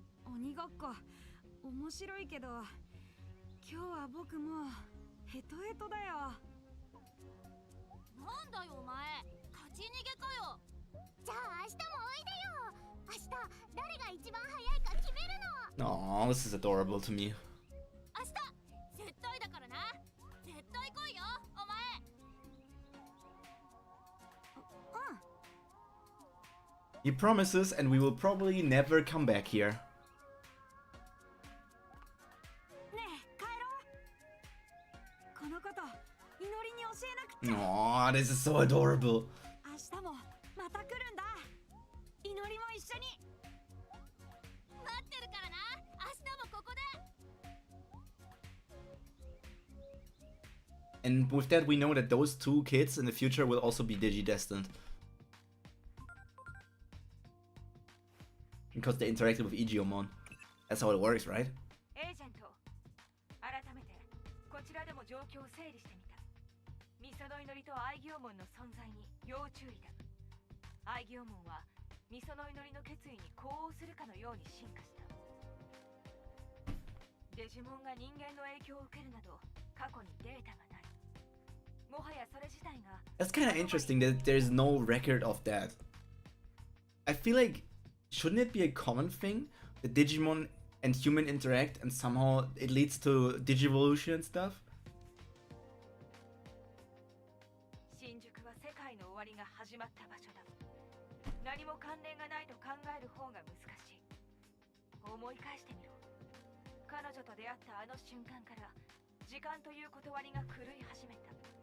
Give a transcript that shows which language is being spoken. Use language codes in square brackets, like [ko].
[ja] 鬼ごっこ面白いけど、今日は僕もうヘトヘトだよ。なんだよお前、勝ち逃げかよ。じゃあ明日もおいでよ。明日誰が一番早いか決めるの。 [en] Aw, this is adorable to me. [ja] 明日絶対だからな。絶対来いよお前。 [en] He promises, and we will probably never come back here. [ja] ねえ帰ろう。このこと祈りに教えなくちゃ。 [en] Aw, this is so adorable. [ja] 明日もまた来るんだ。祈りも一緒に。待ってるからな。明日もここで。 [en] And with that, we know that those two kids in the future will also be Digidestined. Because they interacted with Digimon. That's how it works, right? [ja] エージェント、改めてこちらでも状況を整理してみた。ミソの祈りと愛行門の存在に要注意だ。愛行門はミソの祈りの決意に呼応するかのように進化した。デジモンが人間の影響を受けるなど過去にデータがない。もはやそれ自体が [en] That's kind of interesting that there's no record of that. I feel like, shouldn't it be a common thing that Digimon and human interact and somehow it leads to Digivolution and stuff? [ja] 新宿は世界の終わりが始まった場所だ。何も関連がないと考える方が難しい。思い返してみろ。彼女と出会ったあの瞬間から時間という断りが狂い始めた。